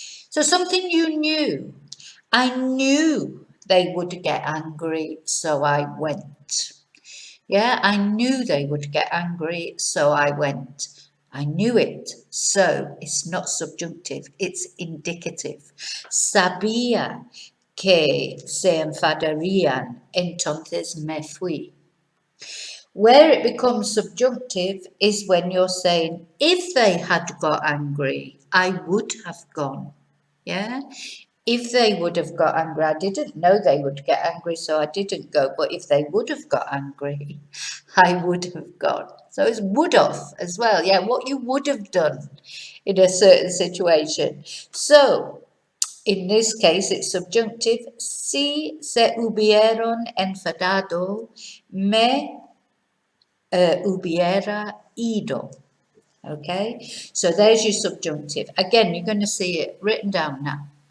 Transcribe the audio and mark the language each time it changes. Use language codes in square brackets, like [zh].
[en] So something you knew. I knew they would get angry, so I went. Yeah, I knew they would get angry, so I went. I knew it, so it's not subjunctive, it's indicative. [es] Sabía que se enfadarían, entonces me fui. [en] Where it becomes subjunctive is when you're saying, if they had got angry, I would have gone. Yeah? If they would have got angry, I didn't know they would get angry, so I didn't go. But if they would have got angry, I would have gone. So it's would have as well. Yeah, what you would have done in a certain situation. So in this case, it's subjunctive. [es] Si se hubieron enfadado, me hubiera ido. [en] Okay, so there's your subjunctive. Again, you're going to see it written down now.